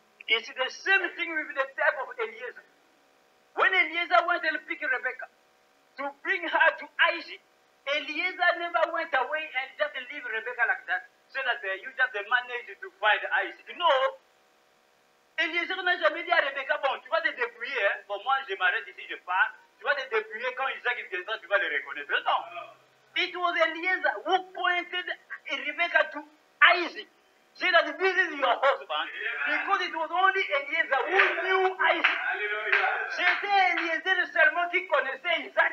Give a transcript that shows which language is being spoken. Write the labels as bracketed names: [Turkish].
[English] It's the same thing with the type of Eliezer. When Eliezer went and picked Rebecca to bring her to Isaac, Eliezer never went away and just leave Rebecca like that, so that you just managed to find Isaac. No. [French] Eliezer n'a jamais dit à Rebecca, bon, tu vas te débrouiller, hein? Bon, moi, je m'arrête ici, je pars. Tu vas te débrouiller quand Isaac viendra, tu vas le reconnaître. Non. [English] It was Eliezer who pointed Rebecca to Isaac. Say that this is your husband, because it was only Eliezer who knew Isaac. [French] C'était Eliezer seulement qui connaissait Isaac.